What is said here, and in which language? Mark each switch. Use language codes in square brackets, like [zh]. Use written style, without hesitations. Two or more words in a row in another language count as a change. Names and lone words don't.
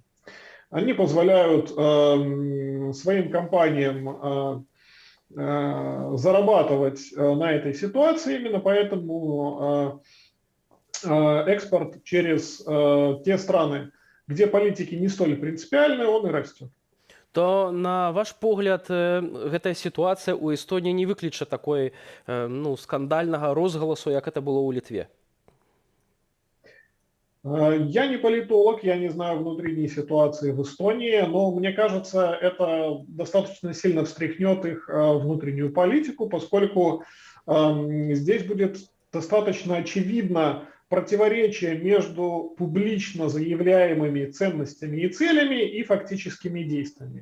[ru] Они позволяют своим компаниям зарабатывать на этой ситуации, именно поэтому экспорт через те страны, где политики не столь принципиальны, он и растет. [be] То, на ваш погляд, гэтая сітуацыя ў Эстоніі не выкліча такой скандальнага розгаласу, як [ru] это было [be] ў Літве? [ru] Я не политолог, я не знаю внутренней ситуации в Эстонии, но мне кажется, это достаточно сильно встряхнет их внутреннюю политику, поскольку здесь будет достаточно очевидно противоречие между публично заявляемыми ценностями и целями и фактическими действиями.